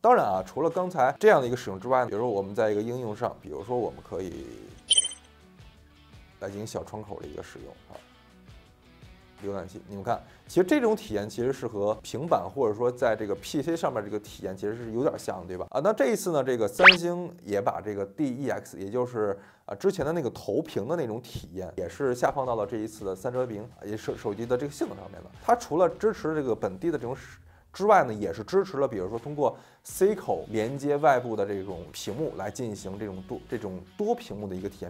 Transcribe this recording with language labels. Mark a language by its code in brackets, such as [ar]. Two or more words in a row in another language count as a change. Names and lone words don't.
[zh] 當然啊，除了剛才這樣的一個使用之外，比如說我們在一個應用上，比如說我們可以來進行小窗口的一個使用啊。瀏覽器。你们看，其實這種體驗其實是和平板或者說在這個 PC 上面這個體驗其實是有點像，對吧？那這一次呢，这個三星也把這個 DEX，也就是之前的那個投屏的那種體驗，也是下放到了這一次的三折屏也是手機的這個性能上面的。它除了支持这個本地的這種之外呢，也是支持了，比如說通过 C 口连接外部的这种屏幕来进行这种多屏幕的一个体验。